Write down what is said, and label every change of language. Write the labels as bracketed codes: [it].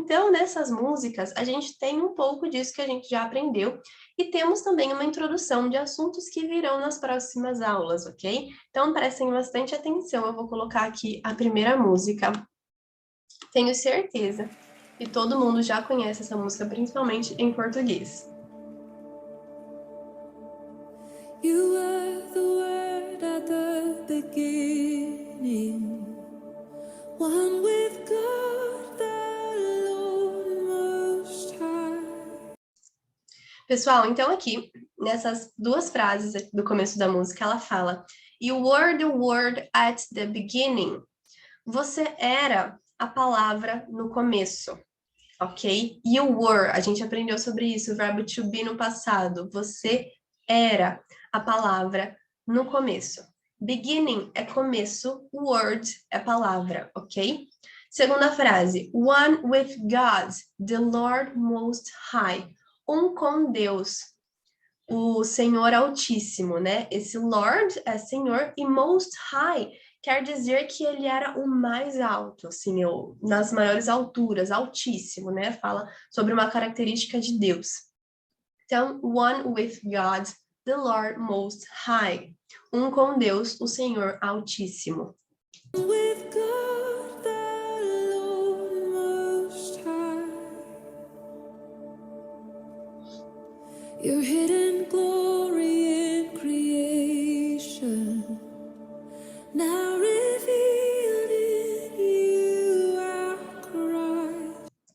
[pt] Então, nessas músicas, a gente tem um pouco disso que a gente já aprendeu e temos também uma introdução de assuntos que virão nas próximas aulas, ok? Então, prestem bastante atenção, eu vou colocar aqui a primeira música. Tenho certeza que todo mundo já conhece essa música, principalmente em português. [en] You were the word at the beginning, one with God, the Lord Most High. [pt] Pessoal, então aqui, nessas 2 frases do começo da música, ela fala: [en] You were the word at the beginning. [pt] Você era a palavra no começo. ok? [en] You were, [pt] a gente aprendeu sobre isso, o verbo to be no passado. Você era, a palavra no começo. Beginning é começo, word é palavra, ok? Segunda frase, [en] one with God, the Lord Most High. [pt] Um com Deus, o Senhor Altíssimo, né? Esse Lord é Senhor e Most High quer dizer que ele era o mais alto, assim, nas maiores alturas, altíssimo, né? Fala sobre uma característica de Deus. Então, [en] one with God, the Lord Most High. [pt] Um com Deus, o Senhor Altíssimo. [en] With God the Lord Most High, your hidden glory in creation, now revealed in you, our Christ.